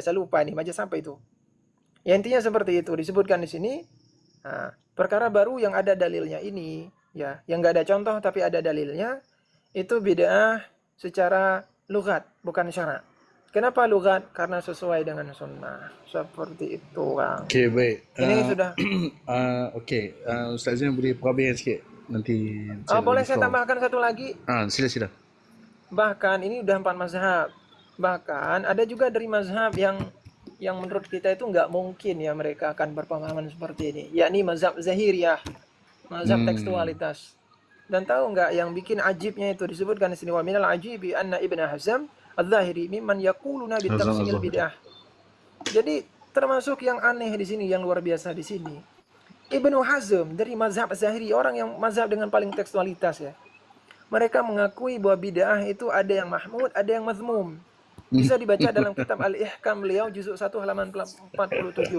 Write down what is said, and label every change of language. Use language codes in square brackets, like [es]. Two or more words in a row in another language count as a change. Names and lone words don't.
[id] Saya lupa nih, majaz apa itu? Ya intinya seperti itu, disebutkan di sini. Nah, perkara baru yang ada dalilnya ini, ya, yang nggak ada contoh tapi ada dalilnya, itu bid'ah secara lughat, bukan syara'. Kenapa lughat? Karena sesuai dengan sunnah. Seperti itu, Kang. Okey, baik. Ini sudah. [ms] Okey, Ustaz Zain boleh perhabiskan sikit. Nanti saya nak Boleh bagi saya skor. tambahkan satu lagi? Sila. [id] Bahkan ini udah 4 mazhab. Bahkan ada juga dari mazhab yang menurut kita itu nggak mungkin ya mereka akan berpemahaman seperti ini, yakni mazhab Zahiriyah, mazhab tekstualitas. Dan tahu nggak yang bikin ajibnya itu disebutkan di sini, [ar] ومن العجيب أن ابن حزم الظاهري ممن يقولون بتفسير [id] Hazam. bid'ah. Jadi termasuk yang aneh di sini, yang luar biasa di sini. Ibnu Hazm dari mazhab Zahiri, orang yang mazhab dengan paling tekstualitas ya. Mereka mengakui bahwa bid'ah itu ada yang mahmud, ada yang mazmum. Bisa dibaca dalam kitab Al-Ihkam beliau juzuk 1 halaman 47.